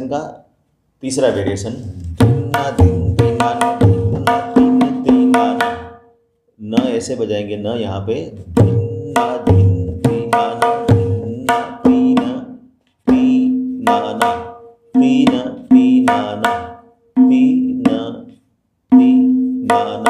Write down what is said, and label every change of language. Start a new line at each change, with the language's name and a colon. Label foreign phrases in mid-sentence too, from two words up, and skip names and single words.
Hindi: का तीसरा वेरिएशन, धिन्ना धिन धीनाना, धिन्ना तिन तीनाना। न ऐसे बजाएंगे, न यहाँ पे, धिन्ना धिन धीनाना, धिन्ना तीन तीनाना, तीन तीनाना, तीन तीनाना।